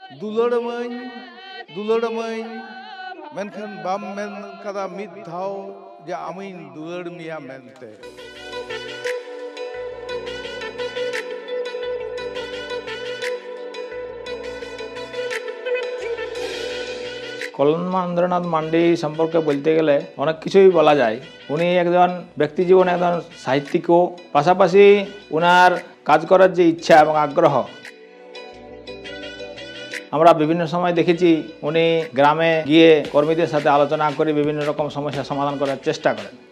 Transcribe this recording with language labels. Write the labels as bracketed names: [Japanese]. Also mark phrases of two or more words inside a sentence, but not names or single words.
[Santali] दुलड़माई मेनखान बाम मेन कदा मिद धाव जे आमिन दुलड़ मिया मेनते [Bangla] কল্যাণেন্দ্রনাথ মান্ডি সম্পর্কে বলতে গেলে অনেক কিছুই বলা যায়। উনি একজন ব্যক্তি জীবনে একজন সাহিত্যিকও, পাশাপাশি ওনার কাজ করার যে ইচ্ছা এবং আগ্রহ, আমরা বিভিন্ন সময় দেখেছি উনি গ্রামে গিয়ে কর্মীদের সাথে আলোচনা করে বিভিন্ন রকম সমস্যা সমাধান করার চেষ্টা করেন।